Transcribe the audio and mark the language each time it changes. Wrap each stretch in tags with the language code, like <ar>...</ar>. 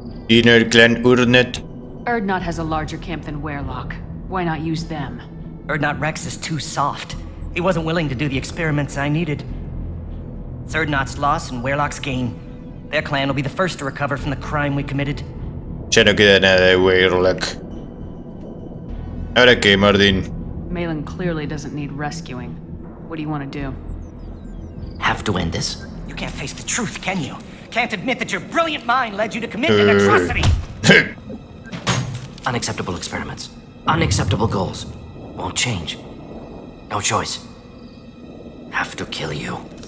<es>Y no el clan Urnet.</es> <en>Erdnot has a larger camp than Warlock. Why not use them? Erdnot Rex is too soft. He wasn't willing to do the experiments I needed. It's Erdnot's loss and Warlock's gain. Their clan will be the first to recover from the crime we committed.</en> <es>Ya no queda nada de Warlock. Ahora que Mordin.</es> <en>Malin clearly doesn't need rescuing. What do you want to do? Have to end this. You can't face the truth, can you? Can't admit that your brilliant mind led you to commit an atrocity! Unacceptable experiments. Unacceptable goals. Won't change. No choice. Have to kill you.</en>